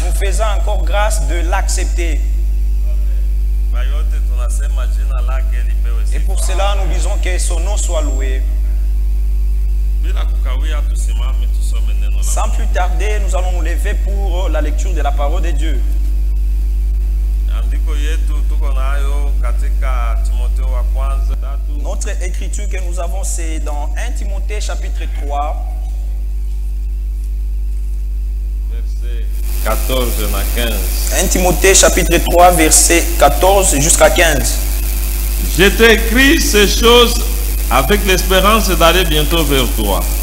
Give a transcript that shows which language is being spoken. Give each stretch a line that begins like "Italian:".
French: Nous faisons encore grâce de l'accepter.
Swahili: Kwa yote tunasema jina lake lipewe
French: Et
Swahili: sifa.
French: pour cela, nous disons que son nom soit loué.
Swahili: Bila kukawia tusimame tusome neno la
French: Sans plus tarder, nous allons nous lever pour la lecture de la parole de Dieu.
Swahili: andiko yetu tuko nayo katika Timotheo wa kwanza 3
French: Notre écriture que nous avons, c'est dans 1 Timothée chapitre 3,
Swahili: verset 14 na 15.
French: 1 Timothée chapitre 3, verset 14 jusqu'à 15. Je t'écris ces choses avec l'espérance d'aller bientôt vers toi.